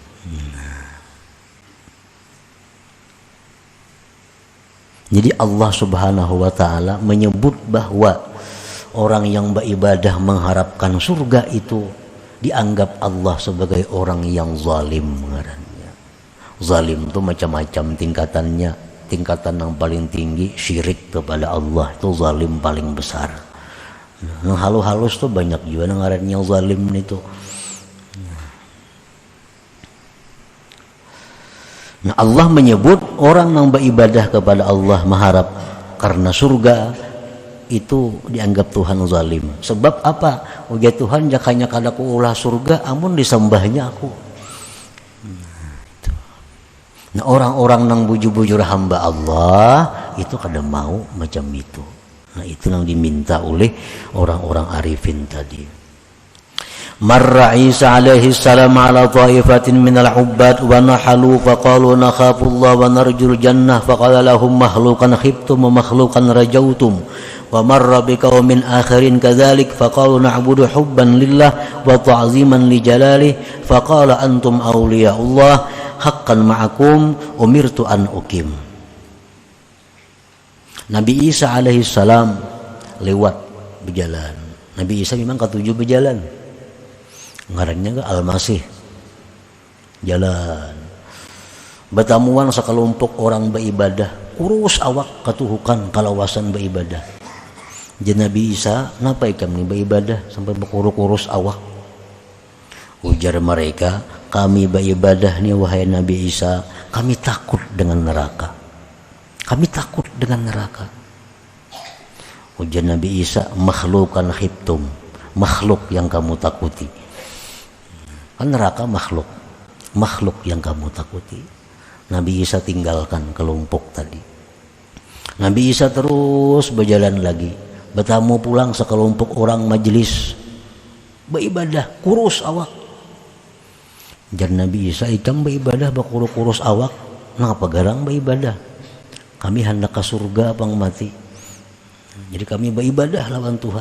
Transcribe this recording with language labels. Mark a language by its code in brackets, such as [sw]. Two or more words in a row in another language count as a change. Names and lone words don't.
[id] Jadi Allah [ar] سبحانه وتعالى [id] menyebut bahwa orang yang beribadah mengharapkan surga itu dianggap Allah sebagai orang yang zalim. Zalim itu macam-macam tingkatannya. Tingkatan yang paling tinggi syirik kepada Allah, itu zalim paling besar. Yang halus-halus tuh banyak juga ngarannya zalim itu. Nah Allah menyebut orang yang beribadah kepada Allah mengharap karena surga itu dianggap Tuhan zalim. Sebab apa? [bjn] Ujar Tuhan jakanya kadaku ulah surga amun disembahnya aku. [id] Nah orang-orang yang bujur-bujur hamba Allah itu kadang mau macam itu. Nah itu yang diminta oleh orang-orang arifin tadi. [ar] مر عيسى عليه السلام على طائفة من العباد ونحلوا فقالوا نخاف الله ونرجو الجنة فقال لهم مخلوقا خفتم ومخلوقا رجوتم ومر بقوم آخرين كذلك فقالوا نعبد حبا لله وتعظيما لجلاله فقال أنتم أولياء الله حقا معكم أمرت أن أقيم. [id] Nabi Isa alaihi salam lewat berjalan. Nabi Isa memang ketujuh berjalan. Ngarannya ke Al-Masih. Jalan. Bertamuan sekelompok orang beribadah. [bjn] Kurus awak ketuhukan kalawasan beribadah. [id] Jadi Nabi Isa, kenapa ikam nih beribadah sampai berkurus-kurus awak? Ujar mereka, kami beribadah nih wahai Nabi Isa, kami takut dengan neraka. Kami takut dengan neraka. Ujar Nabi Isa, [ar] مخلوقا خفتم, [id] makhluk yang kamu takuti. Kan neraka makhluk, makhluk yang kamu takuti. Nabi Isa tinggalkan kelompok tadi. Nabi Isa terus berjalan lagi, bertamu pulang sekelompok orang majelis beribadah, kurus awak. [bjn] Jar Nabi Isa, ikam beribadah kurus awak, ngapa garang beribadah? Kami hendak ke surga pang mati. Jadi kami beribadah lawan Tuhan.